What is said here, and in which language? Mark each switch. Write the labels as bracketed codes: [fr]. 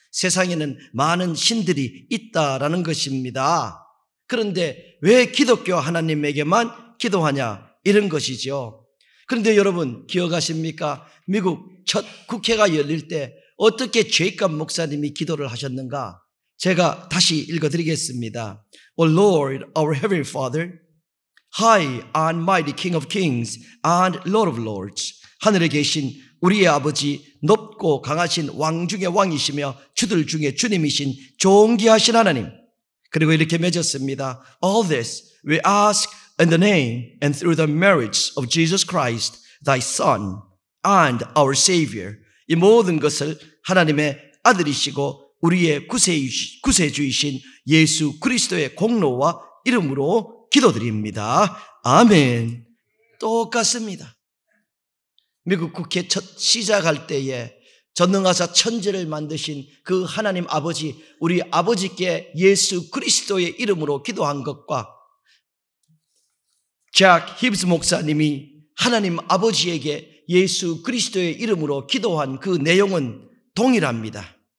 [ko] 세상에는 많은 신들이 있다라는 것입니다. 그런데 왜 기독교 하나님에게만 기도하냐? 이런 것이죠. 그런데 여러분 기억하십니까? 미국 첫 국회가 열릴 때 어떻게 제이콥 목사님이 기도를 하셨는가? 제가 다시 읽어드리겠습니다. [en] O Lord, our Heavenly Father, High and mighty King of Kings and Lord of Lords, [ko] 하늘에 계신 우리의 아버지, 높고 강하신 왕 중의 왕이시며 주들 중에 주님이신 존귀하신 하나님. 그리고 이렇게 맺었습니다. [en] All this we ask in the name and through the merits of Jesus Christ, thy Son and our Savior. [ko] 이 모든 것을 하나님의 아들이시고 우리의 구세주이신 예수 그리스도의 공로와 이름으로 기도드립니다. 아멘. 똑같습니다. 미국 국회 첫 시작할 때에 전능하사 천지를 만드신 그 하나님 아버지, 우리 아버지께 예수 그리스도의 이름으로 기도한 것과 잭 힙스 목사님이 하나님 아버지에게 예수 그리스도의 이름으로 기도한 그 내용은 동일합니다.